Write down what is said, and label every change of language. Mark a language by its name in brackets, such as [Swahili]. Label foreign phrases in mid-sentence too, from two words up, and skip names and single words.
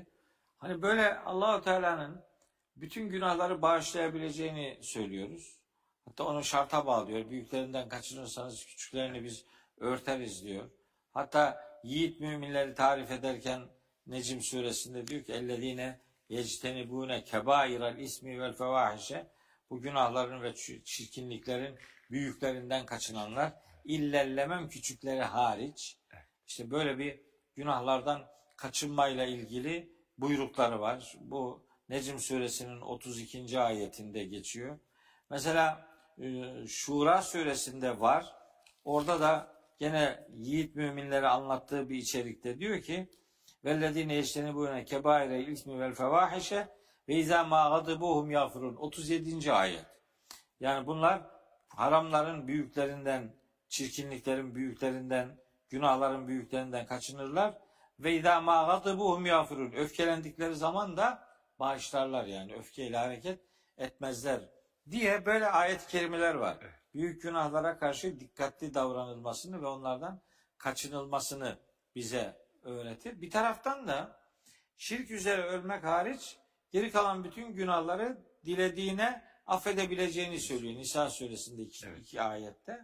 [Turkish] Hani böyle Allah-u Teala'nın bütün günahları bağışlayabileceğini söylüyoruz. Hatta onu şarta bağlıyor. Büyüklerinden kaçınırsanız küçüklerini biz örteriz diyor. Hatta yiğit müminleri tarif ederken Necm suresinde diyor ki [Arabic] اَلَّذ۪ينَ يَجْتَنِبُونَ كَبَائِرَ الْاِسْمِ وَالْفَوَاحِشَ [Turkish] Bu günahların ve çirkinliklerin büyüklerinden kaçınanlar, illallemem küçükleri hariç. İşte böyle bir günahlardan kaçınmayla ilgili buyrukları var. Bu Necm suresinin 32. ayetinde geçiyor. Mesela Şura suresinde var. Orada da gene yiğit müminleri anlattığı bir içerikte diyor ki [Arabic] وَالَّذ۪ينَ يَجْتَنِبُونَ كَبَائِرَ الْاِسْمِ وَالْفَوَاحِشَ وَاِذَا مَا غَضِبُوهُمْ يَغْفِرُونَ [Turkish] 37. ayet. Yani bunlar haramların büyüklerinden, çirkinliklerin büyüklerinden, günahların büyüklerinden kaçınırlar. [Arabic] وَاِذَا مَا غَضِبُوهُمْ يَغْفِرُونَ [Turkish] Öfkelendikleri zaman da bağışlarlar yani öfkeyle hareket etmezler diye böyle ayet-i kerimeler var. Büyük günahlara karşı dikkatli davranılmasını ve onlardan kaçınılmasını bize öğretir. Bir taraftan da şirk üzere ölmek hariç geri kalan bütün günahları dilediğine affedebileceğini söylüyor Nisa suresinde iki ayette.